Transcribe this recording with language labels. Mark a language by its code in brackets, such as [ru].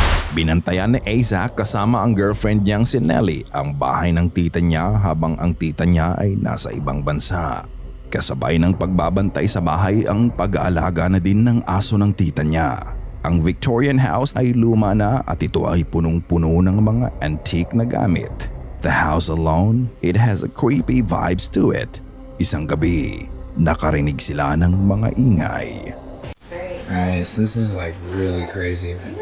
[tl] Binantayan ni Isaac kasama ang girlfriend niyang si Nelly ang bahay ng tita niya habang ang tita niya ay nasa ibang bansa. Kasabay ng pagbabantay sa bahay ang pag-aalaga na din ng aso ng tita niya. Ang Victorian house ay luma na at ito ay punong-puno ng mga antique na gamit. [en] The house alone, it has a creepy vibes to it. [tl] Isang gabi, nakarinig sila ng mga ingay. [en] Alright, so this is like really crazy.